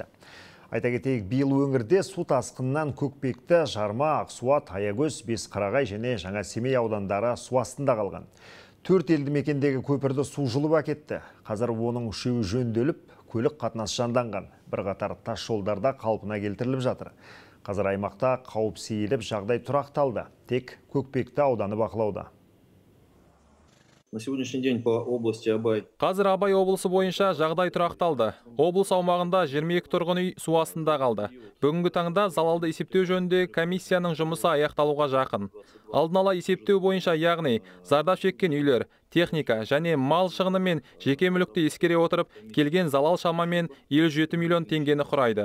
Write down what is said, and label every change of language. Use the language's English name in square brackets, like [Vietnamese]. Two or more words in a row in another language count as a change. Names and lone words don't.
[Kazakh] Айта кетейік, биыл өңірде су тасқынынан Көкпекті, Жарма, Ақсуат, Аягөз, Бесқарағай және Жаңа Семей аудандары су астында қалған. 4 елді мекендегі көпірді су жұлып әкетті. Қазір оның 3-і жөнделіп, көлік қатынасы жанданған. Бірқатар тас жолдарда қалпына келтіріліп жатыр. Қазір аймақта қауіп сейіліп, жағдай тұрақталды. Тек Көкпекті ауданы бақылауда. [Russian] На сегодняшний день по области Абай. [Kazakh] Қазір Абай облысы бойынша жағдай тұрақталды. Облыс аумағында 22 тұрғын үй су астында қалды. Бүгінгі таңда залалды есептеу жөнінде комиссияның жұмысы аяқталуға жақын. Алдын ала есептеу бойынша, яғни зардап шеккен үйлер, техника және мал шығыны мен жеке мүлікті ескере отырып, келген залал шамамен 57 миллион теңгені құрайды.